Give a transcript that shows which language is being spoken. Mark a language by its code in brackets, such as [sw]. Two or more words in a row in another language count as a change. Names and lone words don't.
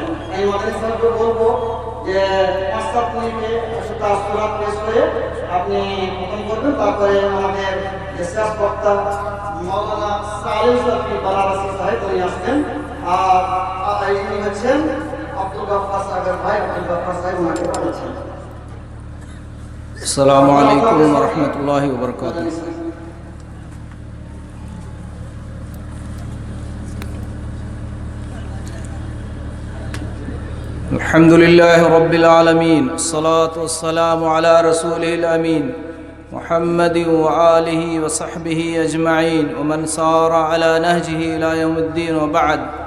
[bn] এই মাদানী সাহেবকে বলবো যে 5-7 মিনিটে একটু তাসবিহাত পেশ করে আপনি প্রথম করবেন, তারপরে আমাদের শেষ বক্তা মাওলানা সালিম বালারাসি সাহেব উনি আসবেন, আর ইনি হচ্ছেন আব্দুল গফফার সাহেবের ভাই আব্দুল গফফার সাহেব ওনাকে পাঠাচ্ছেন। [ar] السلام علیکم ورحمۃ اللہ وبرکاتہ۔ الحمد للہ رب العالمین، الصلاة والسلام علی رسولہ الامین محمد وآلہ وصحبہ اجمعین ومن سار علی نہجہ الی یوم الدین وبعد،